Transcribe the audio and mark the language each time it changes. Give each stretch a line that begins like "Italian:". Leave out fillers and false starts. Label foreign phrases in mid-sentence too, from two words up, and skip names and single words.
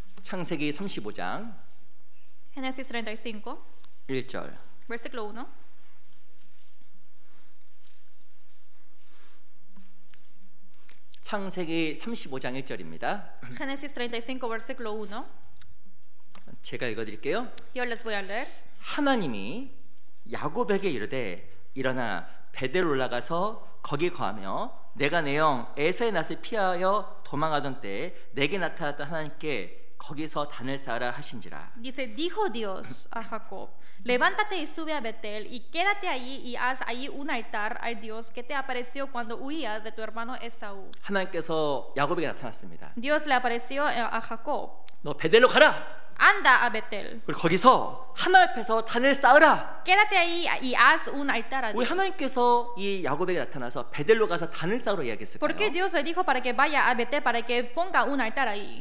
Korean: 창세기 35장
Spanish: Génesis 35,
Korean: 1절.
Spanish: versículo 1.
Korean: 창세기 35장 1절입니다.
Spanish: Génesis 35, versículo 1.
Korean: 제가 읽어드릴게요.
Spanish: Yo les voy a leer.
Korean: 하나님이 야곱에게 이르되 일어나 베델 올라가서 거기 거하며 내가 내 영 에서의 낯을 피하여 도망하던 때에 내게 나타났던 하나님께 거기서 단을 쌓으라 하신지라.
Spanish: Dice, dijo Dios a Jacob, levántate y sube a Betel y quédate allí y haz allí un altar al Dios que te apareció cuando huías de tu hermano Esaú.
Korean: 하나님께서 야곱에게 나타났습니다.
Spanish: Dios le apareció a Jacob.
Korean: 너 베델로 가라.
Spanish: Anda a Betel.
Korean: 그리고 거기서 하나 앞에서 단을 쌓으라.
Spanish: Quédate ahí y haz un altar a
Korean: 왜
Spanish: Dios.
Korean: 하나님께서 이 야곱에게 나타나서 베델로 가서 단을 쌓으러
Spanish: ¿Por qué
Korean: 이야기했을까요?
Spanish: Dios le dijo para que vaya a Betel, para que ponga un altar ahí?